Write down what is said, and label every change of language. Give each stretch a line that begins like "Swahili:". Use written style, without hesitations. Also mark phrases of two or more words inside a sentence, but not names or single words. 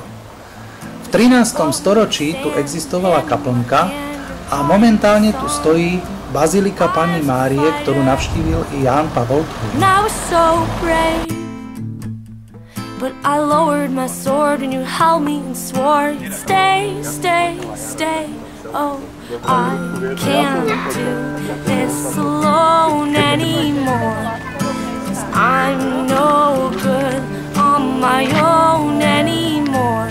Slovak: V 13. storočí tu existovala kaplnka a momentálne tu stojí Bazilika Panny Márie, ktorú navštívil i Ján Pavol II.
English: But I lowered my sword and you held me and swore you'd stay, stay, stay. Oh, I can't do this alone anymore. 'Cause I'm no good on my own anymore.